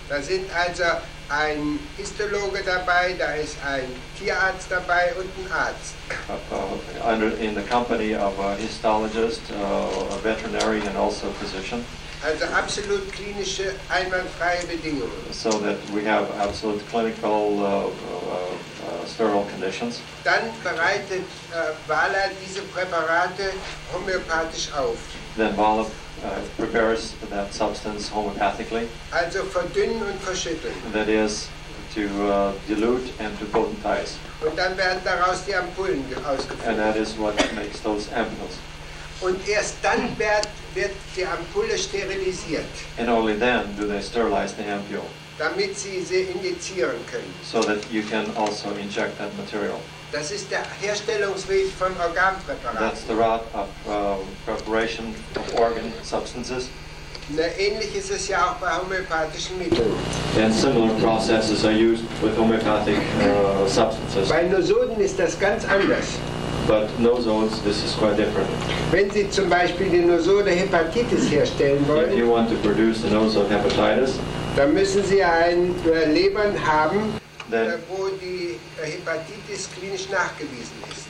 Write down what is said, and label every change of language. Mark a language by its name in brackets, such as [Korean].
[German] Da sind also ein Histologe dabei, da ist ein Tierarzt dabei und ein Arzt. [English] In the company of a histologist, a veterinarian, and also a physician. [German] Also absolut klinische, einwandfreie Bedingungen. [English] So that we have absolute clinical sterile conditions. [German] Dann bereitet Wala diese Präparate homöopathisch auf. [English] Then Wala prepares that substance homeopathically. [German] Also verdünnen und verschütteln. [English] That is, to dilute and to potentize. [German] Und dann werden daraus die Ampullen ausgeführt. [English] And that is what makes those ampules. [German] Und erst dann wird die Ampulle sterilisiert. [English] And only then do they sterilize the ampule. [German] Damit sie injizieren können. [English] So that you can also inject that material. [German] Das ist der Herstellungsweg von Organpräparaten. [English] That's the route of preparation of organ substances. [German] Ähnlich ist es ja auch bei homöopathischen Mitteln. [English] And similar processes are used with homeopathic substances. [German] Bei Nosoden ist das ganz anders. [English] But nosodes, this is quite different. [German] Wenn Sie zum Beispiel die Nosode Hepatitis herstellen [English] If you [German] wollen, [English] want to produce the nosode hepatitis, [German] dann müssen Sie ein Lebern haben, [English] then [German] wo die Hepatitis klinisch nachgewiesen ist.